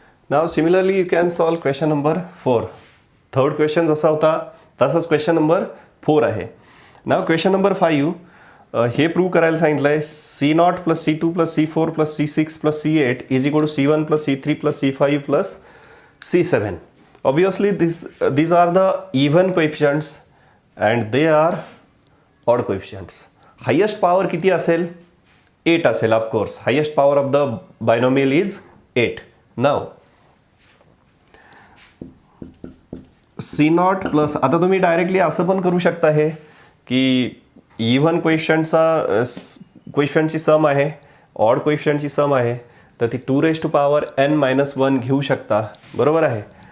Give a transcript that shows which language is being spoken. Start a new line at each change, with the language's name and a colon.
English: Now similarly you can solve question number 4.
Marathi: Third question जसा होता तसाच question number 4 आहे.
English: Now question number 5
Marathi: हे प्रूव्ह करायला सांगितलंय
English: C0 plus C2 plus C4 plus C6 plus C8 is equal to C1 plus C3 plus C5 plus C7. Obviously these are the even coefficients and they are odd coefficients.
Marathi: Highest power किती असेल 8 असेल.
English: Of course highest power of the binomial is 8.
Marathi: Now C0 plus, आता तुम्ही directly असं पण करू शकता हे की इव्हन कोएफिशिएंटची सम आहे, ऑड कोएफिशिएंटची सम आहे, तर ती 2⁻n-1 घेऊ शकता. बरोबर आहे.